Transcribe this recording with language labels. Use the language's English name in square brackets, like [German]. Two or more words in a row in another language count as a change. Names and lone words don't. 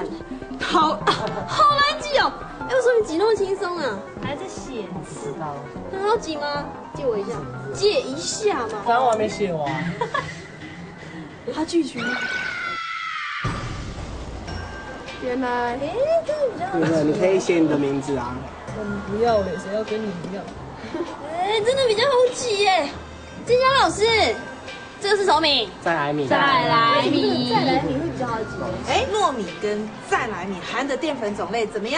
[Chinese] 好難記哦。哎，為什麼你擠那麼輕鬆啊？還在寫字。很好擠嗎？借我一下。借一下嘛。反正我還沒寫完。他拒絕。原來，这个比较对，你可以写你的名字啊。不要嘞，谁要跟你一样？真的比较好挤耶。金香老师，这个是什么米？再来米。再来米。再来米会比较好挤。哎，糯米跟再来米含的淀粉种类怎么样？